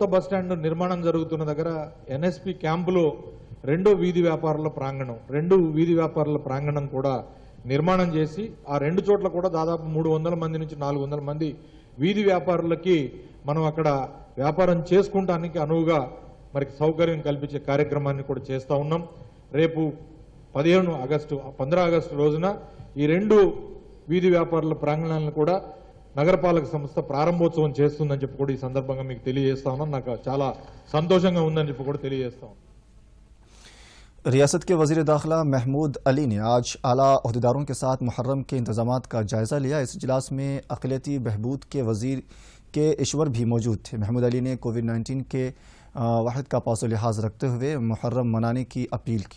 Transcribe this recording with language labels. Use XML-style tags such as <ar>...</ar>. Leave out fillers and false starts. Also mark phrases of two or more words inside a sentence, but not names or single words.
<te>బస్టాండ్ నిర్మాణం జరుగుతున్న దగ్గర NSP క్యాంపులో రెండో వీధి వ్యాపారుల ప్రాంగణం కూడా నిర్మాణం చేసి ఆ రెండు చోట్ల కూడా దాదాపు 300 మంది నుంచి 400 మంది వీధి వ్యాపారులకి మనం అక్కడ వ్యాపారం చేసుకుంటానికి అనువుగా మరి సౌకర్యం కల్పించే కార్యక్రమాన్ని కూడా చేస్తా ఉన్నాం। రేపు 15 ఆగస్టు రోజున ఈ రెండు వీధి వ్యాపారుల ప్రాంగణాలను కూడా నగరపాలక సంస్థ ప్రారంభోత్సవం చేస్తుందని చెప్పి కూడా ఈ సందర్భంగా మీకు తెలియజేస్తా ఉన్నాను। నాకు చాలా సంతోషంగా ఉందని చెప్పి కూడా తెలియజేస్తా ఉన్నాను।</te> <ur>ریاست کے وزیر داخلہ محمود علی نے آج اعلیٰ عہدیداروں کے ساتھ محرم کے انتظامات کا جائزہ لیا۔ اس اجلاس میں اقلیتی بہبود کے وزیر کے ایشور بھی موجود تھے۔ محمود علی نے کووڈ-19 کے واحد کا پاس و لحاظ رکھتے ہوئے محرم منانے کی اپیل کی۔</ur>